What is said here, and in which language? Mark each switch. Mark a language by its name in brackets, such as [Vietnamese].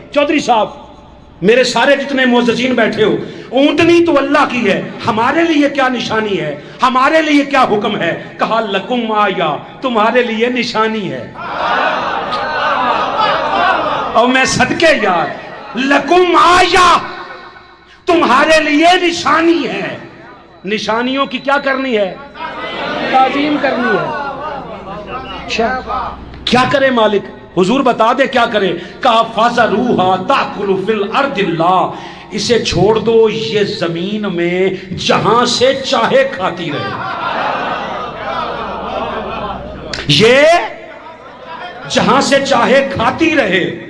[Urdu] چودھری صاحب، میرے سارے جتنے معززین بیٹھے ہو، اونٹنی تو اللہ کی ہے، ہمارے لیے کیا نشانی ہے؟ ہمارے لیے کیا حکم ہے؟ کہا لکم آیا، تمہارے لیے نشانی ہے. اور میں صدقے یار، لکم آیا، تمہارے لیے نشانی ہے. نشانیوں کی کیا کرنی ہے؟ تعظیم کرنی ہے. کیا کرے مالک؟ حضور بتا دے کیا کرے. کہا [Arabic] فَذَرُوهَا تَأْكُلُ فِي الْأَرْضِ اللَّهِ، [Urdu] اسے چھوڑ دو، یہ زمین میں جہاں سے چاہے کھاتی رہے. یہ جہاں سے چاہے کھاتی رہے.